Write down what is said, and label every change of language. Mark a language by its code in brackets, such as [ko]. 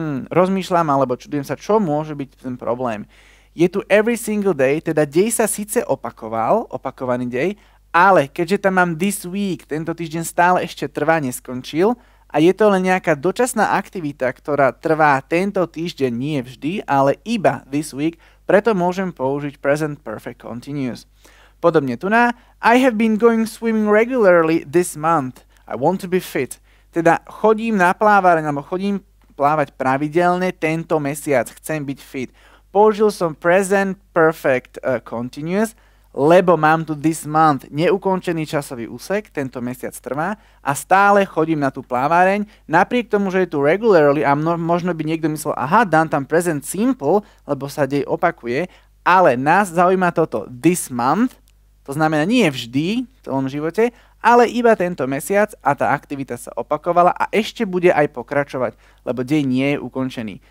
[sk] Rozmýšľam alebo čudujem sa, čo môže byť ten problém. Je tu [en] every single day, [sk] teda dej sa síce opakoval, opakovaný dej, ale keďže tam mám [en] this week, [sk] tento týždeň stále ešte trvá, neskončil a je to len nejaká dočasná aktivita, ktorá trvá tento týždeň nie vždy, ale iba this week, preto môžem použiť present perfect continuous. Podobne tu na [en] I have been going swimming regularly this month. I want to be fit. [sk] Teda chodím na plávareň, alebo chodím plávať pravidelne tento mesiac. Chcem byť fit. Použil som [en] present perfect continuous, [sk] lebo mám tu [en] this month [sk] neukončený časový úsek, tento mesiac trvá a stále chodím na tú plávareň, napriek tomu, že je tu regularly a možno by niekto myslel, aha, dám tam present simple, lebo sa dej opakuje, ale nás zaujíma toto this month, to znamená nie vždy v celom živote, ale iba tento mesiac a tá aktivita sa opakovala a ešte bude aj pokračovať, lebo deň nie je ukončený.